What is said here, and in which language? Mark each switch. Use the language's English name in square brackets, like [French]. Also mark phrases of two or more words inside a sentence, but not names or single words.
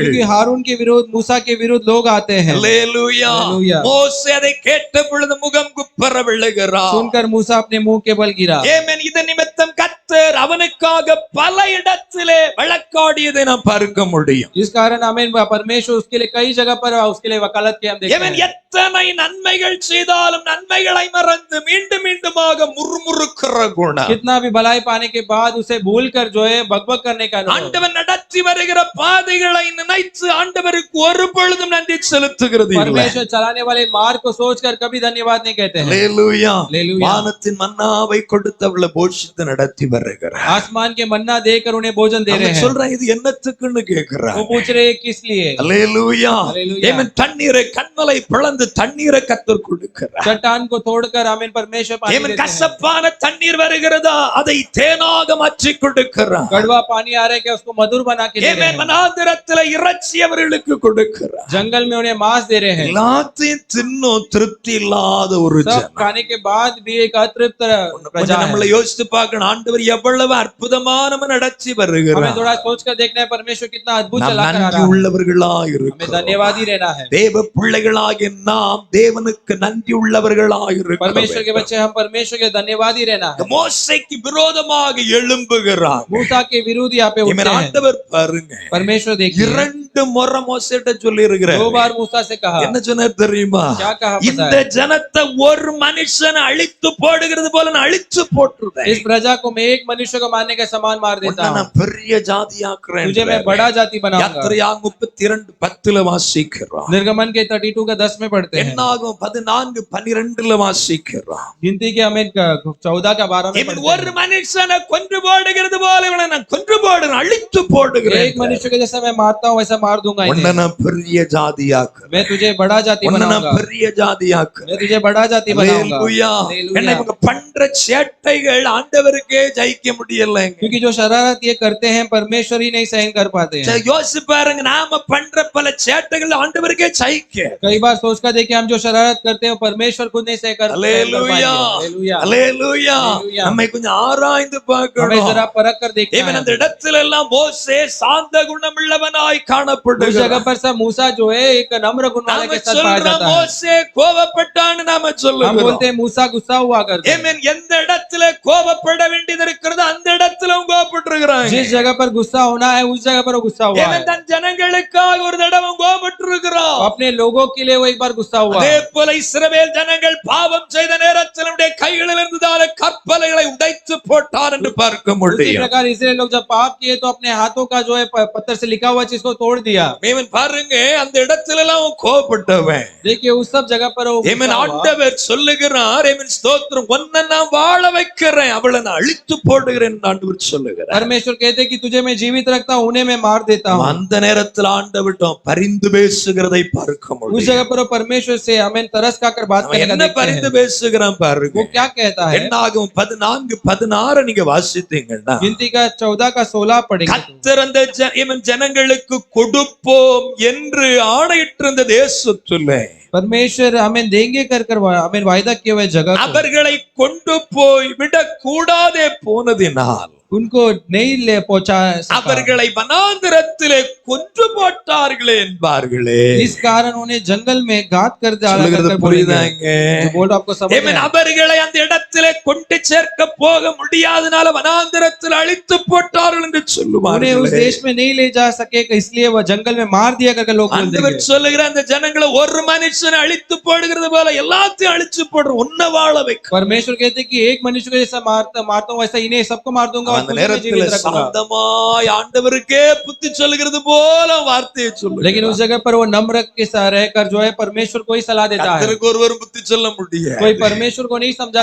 [Hindi] क्योंकि हारून के विरुद्ध मूसा के विरुद्ध लोग आते हैं। [Tamil] அல்லேலூயா. Hallelujah. மோசே அதை கேட்ட பொழுது முகங்குப்புற விழுகிறான். [Hindi] सुनकर मूसा अपने मुंह के बल गिरा। [Tamil] ஆமென். இது நிமித்தம் கர்த்தர் அவனுக்காக பல இடத்திலே வழக்காடியதை நாம் பார்க்க முடியும். [Hindi] जिस कारण हमें परमेश्वर उसके लिए कई जगह पर उसके लिए वकालत किया हम देखते [Tamil] ஆமென். [Hindi] हैं। [Tamil] எத்தனை நன்மைகள் செய்தாலும் நன்மைகளை மறந்து மீண்டும் மீண்டுமாக முறுமுறுக்கிற குணம். [Hindi] कितना भी भलाई पाने के बाद उसे भूल कर जो है बकबक करने का अनुभव। [Tamil] ஆண்டவர் நடத்தி வருகிற பாதைகளை நினைத்து ஆண்டவருக்கு ஒரு பொழுதும் நன்றி செலுத்துகிறது இல்லை. [Hindi] परमेश्वर चलाने वाले मार्ग को सोचकर कभी धन्यवाद नहीं कहते हैं। [Tamil] அல்லேலூயா. Hallelujah. வானத்தின் மன்னாவை கொடுத்து அவளை போஷித்து நடத்தி வருகிறார். பண்ணுகிறார். [Hindi] आसमान के मन्ना देकर उन्हें भोजन दे रहे [Tamil] அவன் [Hindi] हैं। [Tamil] சொல்றான் இது என்னத்துக்குன்னு கேக்குறான். [Hindi] वो पूछ रहे हैं किस लिए? [Tamil] அல்லேலூயா. [Hindi] हालेलुया। [Tamil] ஆமென். தண்ணீரை கண்மலை பிளந்து தண்ணீரை கர்த்தர் கொடுக்கிறார். [Hindi] चट्टान को तोड़कर आमीन परमेश्वर पानी [Tamil] ஆமென். [Hindi] देते हैं। [Tamil] கசப்பான தண்ணீர் வருகிறதா அதை தேனாக மாற்றி கொடுக்கிறார். [Hindi] कड़वा पानी आ रहा है क्या उसको मधुर बना के दे रहे [Tamil] ஆமென். [Hindi] हैं। [Tamil] வனாந்திரத்திலே இறைச்சி அவர்களுக்கு கொடுக்கிறார். [Hindi] जंगल में उन्हें मांस दे रहे हैं। [Tamil] எல்லாத்தையும் தின்னும் திருப்தி இல்லாத ஒரு [Hindi] सब [Tamil] ஜனம். [Hindi] खाने के बाद भी एक अतृप्त प्रजा [Tamil] கொஞ்சம் [Hindi] है। [Tamil] நம்மள யோசித்து பார்க்கணும். ஆண்டவர் எவ்வளவு அற்புதமானவ நடத்தி [Hindi] हमें [Tamil] வருகிறார். [Hindi] थोड़ा सोचकर देखना है परमेश्वर कितना अद्भुत [Tamil] நாம் [Hindi] चला कर आ [Tamil] நன்றி [Hindi] रहा है। [Tamil] உள்ளவர்களா [Hindi] हमें [Tamil] இருக்கிறோம். [Hindi] धन्यवादी रहना है। [Tamil] தேவ பிள்ளைகளாகிய நாம் தேவனுக்கு நன்றி உள்ளவர்களா [Hindi] परमेश्वर के [Tamil] இருக்கிறோம். [Hindi] बच्चे हम परमेश्वर के धन्यवादी रहना है। [Tamil] மோசேக்கு விரோதமாக எழும்புகிறார். [Hindi] मूसा के विरुद्ध यहाँ पे उठते हैं। [Tamil] ஆண்டவர் பாருங்க [Hindi] परमेश्वर देखिए [Tamil] 2 முறை மோசேட்ட சொல்லி இருக்கிறார். [Hindi] 2 बार मूसा से कहा। [Tamil] என்ன சொன்னார் தெரியுமா? [Hindi] क्या कहा पता [Tamil] இந்த [Hindi] है? [Tamil] ஜனத்தை ஒரு மனுஷன் அழித்து போடுகிறது போல நான் அழிச்சு போட்டுருவேன். [Hindi] इस प्रजा को मैं एक मनुष्य को मारने के समान मार देता हूँ। [Tamil] நான் பெரிய ஜாதியாக்குறேன். [Hindi] तुझे मैं बड़ा जाति बनाऊंगा। [Tamil] யாத்திரையா 32:10 வாசிக்கிறோம். [Hindi] निर्गमन के 32 का 10 में पढ़ते हैं। [Tamil] என்னாகும் 14:12 வாசிக்கிறோம். [Hindi] गिनती के हमें 14 का 12 में पढ़ते [Tamil] ஒரு மனுஷனை கொன்று போடுகிறது போல இவனை நான் கொன்று போடுறேன், அழித்து [Hindi] हैं। [Tamil] போடுகிறேன். [Hindi] एक मनुष्य को जैसा मैं मारता हूँ वैसा मार दूंगा [Tamil] உன்னை [Hindi] इन्हें। [Tamil] நான் பெரிய ஜாதியாக்குறேன். [Hindi] मैं तुझे बड़ा जाति [Tamil] உன்னை நான் [Hindi] बनाऊंगा। [Tamil] பெரிய ஜாதியாக்குறேன். [Hindi] मैं तुझे बड़ा जाति बनाऊंगा। [Tamil] அல்லேலூயா. [Hindi] हालेलुया। [Tamil] என்ன இவங்க பண்ற சேட்டைகள் ஆண்டவருக்கே ஜெயிக்க முடியலங்க. [Hindi] क्योंकि जो शरारत ये करते हैं परमेश्वर ही नहीं सहन कर पाते हैं। [Tamil] யோசிச்சு பாருங்க, நாம பண்ற பல சேட்டைகள் ஆண்டவருக்கே ஜெயிக்க. [Hindi] कई बार सोचकर देखिए हम जो शरारत करते हैं परमेश्वर खुद नहीं सहन कर [Tamil] அல்லேலூயா. [Hindi] हालेलुया। [Tamil] அல்லேலூயா. [Hindi] हालेलुया। [Tamil] நம்மை கொஞ்சம் ஆராய்ந்து [Hindi] हमें [Tamil] பார்க்கணும். [Hindi] जरा परख कर देखना [Tamil] இவன் [Hindi] है। [Tamil] அந்த இடத்துல எல்லாம் மோசே சாந்த குணமுள்ளவனாய் [Hindi] उस [Tamil] காணப்படுகிறான். [Hindi] जगह पर सब मूसा जो है एक नम्र गुण वाले [Tamil] நாம [Hindi] के साथ पाया [Tamil] சொல்றோம் [Hindi] जाता है। [Tamil] மோசே கோபப்பட்டான்னு நாம [Hindi] हम [Tamil] சொல்லுகிறோம். [Hindi] बोलते हैं मूसा गुस्सा हुआ करते हैं। [Tamil] ஆமென். எந்த இடத்துல கோபப்பட வேண்டியது இருக்கிறதோ அந்த இடத்துல அவங்க கோபப்பட்டிருக்கிறாங்க. [Hindi] जिस जगह पर गुस्सा होना है उस जगह पर वो गुस्सा हुआ है। [Tamil] ஆமென். தன் ஜனங்களுக்காக ஒரு தடவை கோபப்பட்டிருக்கிறான். [Hindi] अपने लोगों के लिए वो एक बार गुस्सा हुआ। [Tamil] அதே போல இஸ்ரவேல் ஜனங்கள் பாவம் செய்த நேரத்தில் அவருடைய கைகளில் இருந்ததால கற்பலைகளை உடைத்து போட்டார் என்று பார்க்க [Hindi] उसी [Tamil] முடியும். [Hindi] प्रकार इसलिए लोग जब पाप किए तो अपने हाथों का जो है पत्थर से लिखा हुआ चीज को तोड़ दिया। [Tamil] ஆமென். பாருங்க அந்த இடத்துல எல்லாம் அவன் கோபப்பட்டவன். [Hindi] देखिए उस सब जगह पर वो [Tamil] ஆமென். [Hindi] गुस्सा हुआ। [Tamil] ஆண்டவர் சொல்லுகிறார், ஆமென் ஸ்தோத்திரம், உன்னை நான் வாழ வைக்கிறேன், அவளை நான் அழித்து போடுகிறேன் என்று ஆண்டவர் சொல்லுகிறார். [Hindi] परमेश्वर कहते हैं कि तुझे मैं जीवित रखता हूँ उन्हें मैं मार देता हूँ। [Tamil] அந்த நேரத்தில் ஆண்டவர்ட்ட பரிந்து பேசுகிறதை பார்க்க [Hindi] उस [Tamil] முடியும். [Hindi] जगह पर वो परमेश्वर से हमें तरस खाकर बात [Tamil] அவன் [Hindi] करने का [Tamil] என்ன [Hindi] देखते [Tamil] பரிந்து [Hindi] हैं। [Tamil] பேசுகிறான் பாருங்க. [Hindi] वो क्या कहता है? [Tamil] என்னாகும் 14:16 நீங்க வாசித்தீங்கன்னா [Hindi] गिनती का 14 का 16 पढ़ेंगे। [Tamil] கர்த்தர் அந்த ஜனங்களுக்கு கொடுப்போம் என்று ஆணையிட்டிருந்த தேசத்திலே [Hindi] परमेश्वर हमें देंगे कर कर हमें वायदा किए हुए जगह को [Tamil] அவர்களை கொண்டு போய் விடக்கூடாதே போனதினால் [Hindi] उनको नहीं ले पहुंचा सका। [Tamil] அவர்களை வனாந்திரத்திலே கொன்று போட்டார்களே என்பார்களே. [Hindi] इस कारण उन्हें जंगल में घात कर डाला [Tamil] சொல்லுகிறது [Hindi] करके [Tamil] புரியுதாங்க? [Hindi] बोलेंगे। जो बोल आपको समझ में [Tamil] ஆமென். [Hindi] आया? [Tamil] அவர்களை அந்த இடத்திலே கொண்டு சேர்க்க போக முடியாதனால வனாந்திரத்தில் அழித்து போட்டார்கள் என்று [Hindi] उन्हें उस [Tamil] சொல்லுவார்கள். [Hindi] देश में नहीं ले जा सके इसलिए वह जंगल में मार दिया करके लोग बोल [Tamil] ஆண்டவர் [Hindi] देंगे। [Tamil] சொல்லுகிற அந்த ஜனங்களை ஒரு மனுஷனை அழித்து போடுகிறது போல எல்லாத்தையும் அழிச்சு போடுற உன்னை வாழ வைக்க. [Hindi] परमेश्वर कहते हैं कि एक मनुष्य को जैसा मारता हूँ वैसा इन्हें सबको मार दूंगा और [Tamil] அந்த [Hindi] तुझे मैं [Tamil] நேரத்துல [Hindi] जीवित रखूंगा। [Tamil] சாந்தமாய் ஆண்டவருக்கே புத்தி சொல்லுகிறது போல வார்த்தையை சொல்லுங்க. [Hindi] लेकिन उस जगह पर वो नम्र के साथ रहकर जो है परमेश्वर को ही सलाह देता है। [Tamil] கர்த்தருக்கு ஒருவரும் புத்தி சொல்ல முடியாது. [Hindi] कोई परमेश्वर को नहीं समझा